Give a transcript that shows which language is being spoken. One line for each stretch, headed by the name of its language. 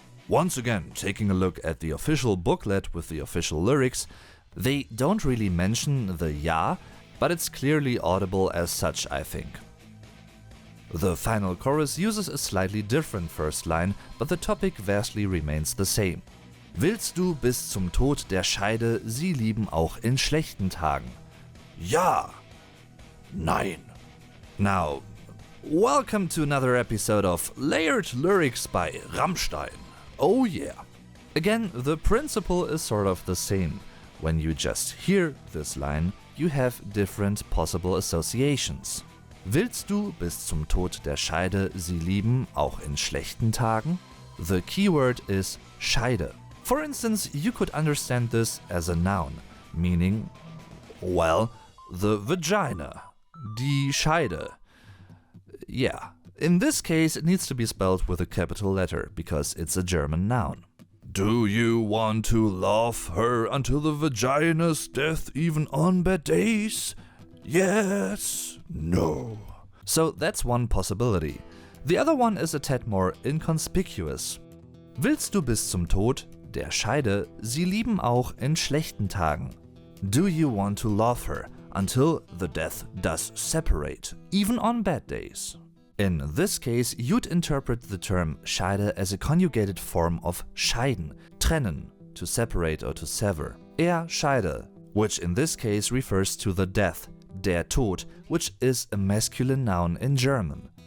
English: Once again, taking a look at the official booklet with the official lyrics, they don't really mention the Ja, but it's clearly audible as such, I think. The final chorus uses a slightly different first line, but the topic vastly remains the same.
German: Willst du bis zum Tod der Scheide sie lieben auch in schlechten Tagen? Ja. Nein.
English: Now, welcome to another episode of Layered Lyrics by Rammstein. Oh yeah. Again, the principle is sort of the same. When you just hear this line, you have different possible associations.
German: Willst du bis zum Tod der Scheide sie lieben auch in schlechten Tagen?
English: The keyword is Scheide. For instance, you could understand this as a noun, meaning, well, the vagina, die Scheide. Yeah, in this case it needs to be spelled with a capital letter, because it's a German noun. Do you want to love her until the vagina's death even on bad days? Yes, no. So that's one possibility. The other one is a tad more inconspicuous.
German: Willst du bis zum Tod der Scheide sie lieben auch in schlechten Tagen?
English: Do you want to love her until the death does separate, even on bad days? In this case, you'd interpret the term Scheide as a conjugated form of scheiden, trennen, to separate or to sever. Scheide, which in this case refers to the death, der Tod, which is a masculine noun in German.